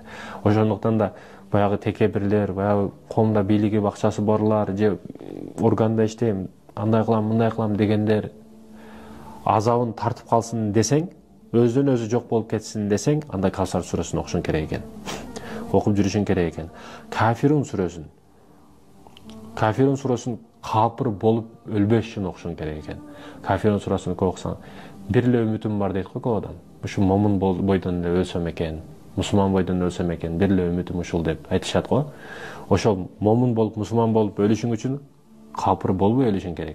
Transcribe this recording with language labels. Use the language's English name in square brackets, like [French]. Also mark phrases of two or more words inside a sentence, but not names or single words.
[Kyrgyz] Ошондуктан да баягы текебирлер, баягы коомдо бийлиги, бакчасы барлар, же органда иштейм, андай кылам, мындай кылам дегендер азабын тартып калсын десең, өзүнөн өзү жок болуп кетсин десең, анда Кавсар сүрөсүн окушуң керек экен. Окуп жүрүшүң керек экен. Кафирун сүрөсүн Kafirun suraсын kafir bolup ölбөш үчүн окушуң керек экен. Kafirun suraсын окусаң, бир эле үмүтүм бар дейт го көп адам. Ушу момун бойдон эле өлсөм экен, мусулман бойдон өлсөм экен, бир эле үмүтүм ушул деп айтышат го. Ошол момун болуп, мусулман болуп өлүшүң үчүн капыр болбой өлүшүң керек.